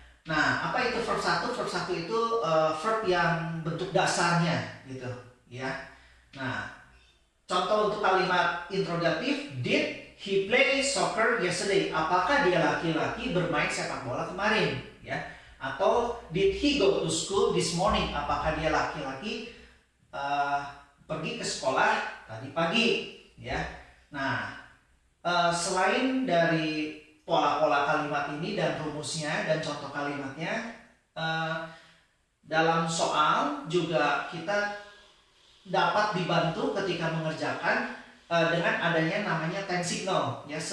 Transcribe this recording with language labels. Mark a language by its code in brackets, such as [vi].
[id] Nah, apa itu verb 1? Verb 1 itu verb yang bentuk dasarnya gitu ya. Nah, contoh untuk kalimat interrogatif, [en] did he play soccer yesterday? [id] Apakah dia laki-laki bermain sepak bola kemarin ya? Atau [en] did he go to school this morning? [id] Apakah dia laki-laki pergi ke sekolah tadi pagi ya. Nah, selain dari pola-pola kalimat ini dan rumusnya dan contoh kalimatnya, dalam soal juga kita dapat dibantu ketika mengerjakan dengan adanya namanya time signal ya.